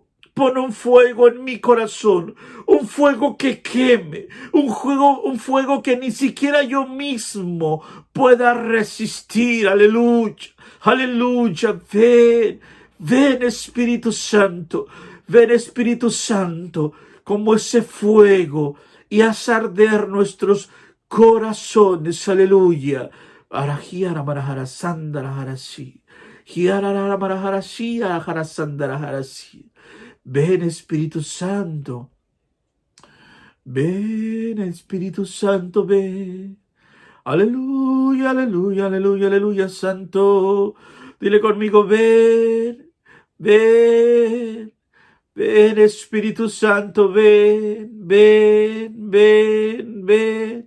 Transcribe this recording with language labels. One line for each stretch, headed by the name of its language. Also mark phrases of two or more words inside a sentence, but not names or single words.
Spanish: Pon un fuego en mi corazón, un fuego que queme, un fuego que ni siquiera yo mismo pueda resistir. Aleluya, aleluya. Ven, ven Espíritu Santo, ven Espíritu Santo, como ese fuego y haz arder nuestros corazones. Aleluya. Arahiara marahara sandara harasi. Hiarara marahara shia harasandara harasi. Ven Espíritu Santo, ven Espíritu Santo, ven. Aleluya, aleluya, aleluya, aleluya, Santo. Dile conmigo, ven, ven, ven Espíritu Santo, ven, ven, ven, ven.